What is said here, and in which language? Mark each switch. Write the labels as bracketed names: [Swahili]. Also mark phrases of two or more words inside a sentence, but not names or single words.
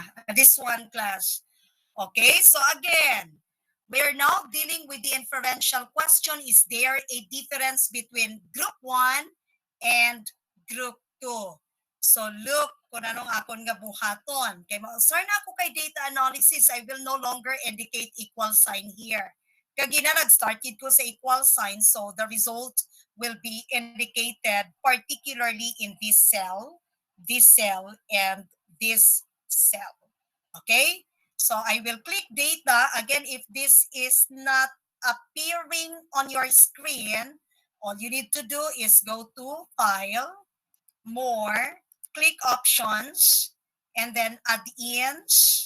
[English] This one class. Okay, so again, we're now dealing with the inferential question. Is there a difference between group 1 and group 2? So look [Hiligaynon] kung anong akon nga buhaton. Kay ma-usar na ako kay [English] data analysis, I will no longer indicate equal sign here. [Hiligaynon] Kagina nag-started ko sa [English] equal sign, so the result will be indicated particularly in this cell, and this cell. Okay? So I will click data. Again, if this is not appearing on your screen, all you need to do is go to File, More, click Options, and then Add-ins.